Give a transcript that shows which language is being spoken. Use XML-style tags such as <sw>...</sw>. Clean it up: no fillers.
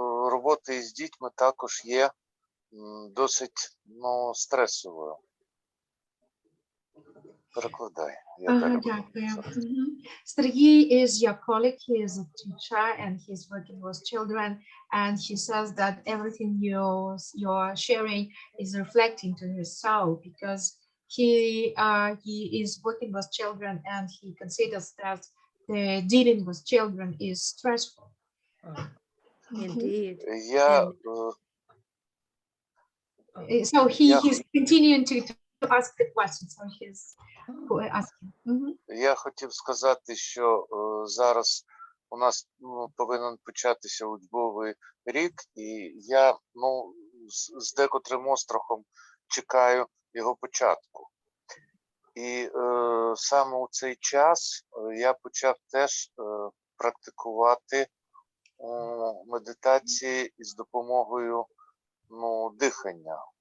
<uk>робота із дітьми також є досить стресовою. Перекладай. Я Ага, далі буду дякую. писати.</uk> <en>Sergey is your colleague, he is a teacher and he's working with children, and he says that everything you're sharing is reflecting to his soul, because he is working with children and he considers that the dealing with children is stressful. Oh, indeed.</en> <uk>Я,</uk> <en>And So</en> <uk>Я</uk> <en>he's continuing to ask the question, so he's asking.</en> <uk>Я хотів сказати, що зараз у нас повинен початися учбовий рік, і я з декотрим острахом чекаю його початку. І саме у цей час я почав теж практикувати медитації із допомогою дихання.</uk>